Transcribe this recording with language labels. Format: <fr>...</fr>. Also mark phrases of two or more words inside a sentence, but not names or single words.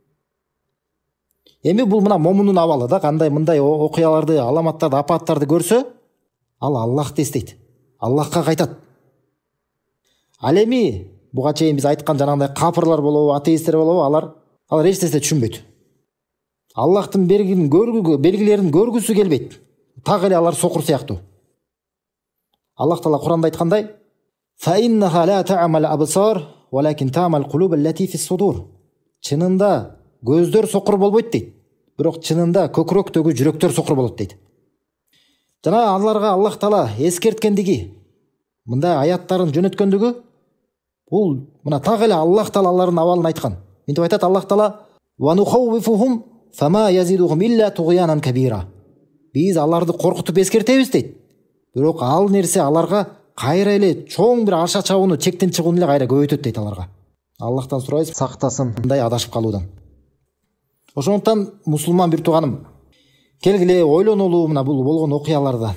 <ky>Эми бул мына момундун абалы да, кандай мындай окуяларды, аламаттарды, апааттарды көрсө, ал Аллахты эстейт, Аллахка кайтат. Ал эми буга чейин биз айткан жанагындай капырлар болобу, атеисттер болобу, алар эч нерсе түшүнбөйт. Аллахтын берген белгилерин көргүсү келбейт. Так эле алар сокур сыяктуу. Аллах Таала Куранда айткандай:</ky> <ar>"فإنها لا تعمى الأبصار ولكن تعمى القلوب التي في الصدور."</ar> <ky>Чынында көздөр сокур болбойт дейт, бирок чынында көкүрөктөгү жүрөктөр сокур болот дейт. Жана аларга Аллах Таала эскерткендиги, мындай аяттарын жөнөткөндүгү, бул мына так эле Аллах Таала алардын абалын айткан. Минтип айтат</ky> <ar>Аллах Таала: "ونخوفهم فما يزيدهم إلا طغيانا كبيرا."</ar> <ky>Биз аларды коркутуп эскертебиз дейт. Бирок ал нерсе аларга кайра эле чоң бир аша чабууну, чектен чыгууну эле кайра көбөйтөт дейт аларга. Аллахтан сурайбыз, сактасын мындай адашып калуудан. Ошондуктан мусулман бир тууганым, келгиле ойлонолу мына бул болгон окуялардан.</ky>